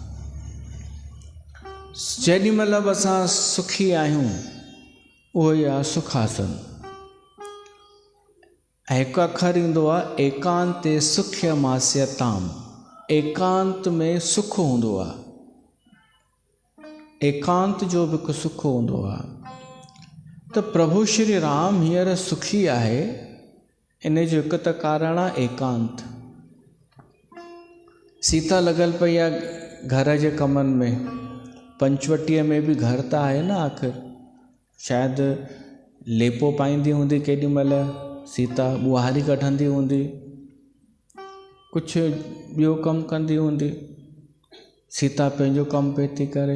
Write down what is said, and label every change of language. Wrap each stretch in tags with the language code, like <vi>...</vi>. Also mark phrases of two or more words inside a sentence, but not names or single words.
<sd>जेॾी महिल बि असां सुखी आहियूं, उहो ई आहे सुखासन। ऐं हिकु अखर ईंदो आहे</sd> <sa>एकांते सुख्यमास्यताम,</sa> <sd>एकांत में सुख हूंदो आहे, एकांत जो बि हिकु सुख हूंदो आहे। त प्रभु श्री राम हींअर सुखी आहे, इन जो हिकु त कारण आहे एकांत। सीता लॻल पई आहे घर जे कमनि में, पंचवटीअ में बि घर त आहे न आख़िर, शायदि लेपो पाईंदी हूंदी केॾी महिल, सीता ॿुहारी कढंदी हूंदी, कुझु ॿियो कमु कंदी हूंदी, सीता पंहिंजो कमु पई थी करे।</sd>